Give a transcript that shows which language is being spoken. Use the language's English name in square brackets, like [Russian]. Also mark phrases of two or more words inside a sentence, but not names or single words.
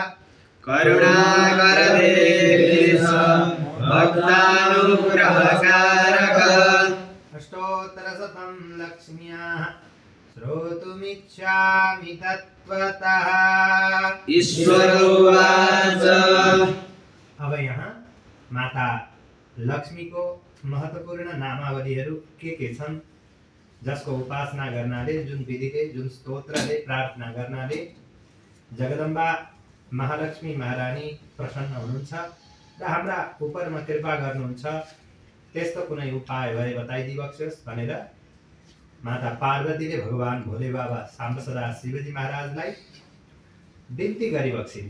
[Sanskrit] करुणाकर देवेश भक्तानुग्रहकारक अष्टोत्तरशतं लक्ष्म्याः श्रोतुमिच्छामि तत्त्वतः। ईश्वर उवाच [Nepali] अब यहाँ माता लक्ष्मी को महत्वपूर्ण नामावलीहरू के छन् जसको उपासना गर्नाले जुन विधिले जुन स्तोत्रले प्रार्थना गर्नाले जगदम्बा महालक्ष्मी महारानी प्रसन्न हुनुहुन्छ र हाम्रा उपरमा कृपा गर्नुहुन्छ त्यस्तो कुनै उपाय भए बताइदिबक्सोस् भनेर माता पार्वतीले भगवान भोले बाबा साम्बसदा शिवजी महाराजलाई बिन्ती गरिबक्सिन्छ।